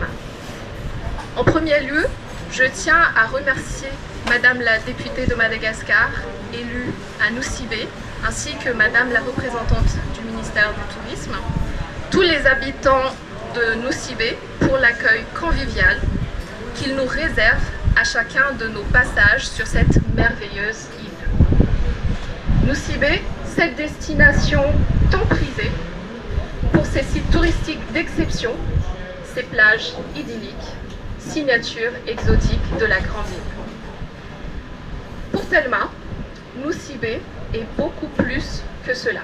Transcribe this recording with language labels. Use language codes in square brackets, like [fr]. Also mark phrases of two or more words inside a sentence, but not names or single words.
[fr] En premier lieu, je tiens à remercier Madame la députée de Madagascar, élue à Nosy-Be, ainsi que Madame la représentante du ministère du Tourisme, tous les habitants de Nosy-Be pour l'accueil convivial qu'ils nous réservent à chacun de nos passages sur cette merveilleuse île. Nosy-Be, cette destination tant prisée pour ses sites touristiques d'exception, ses plages idylliques, signature exotique de la grande île. Pour Telma, Nosy-Be est beaucoup plus que cela.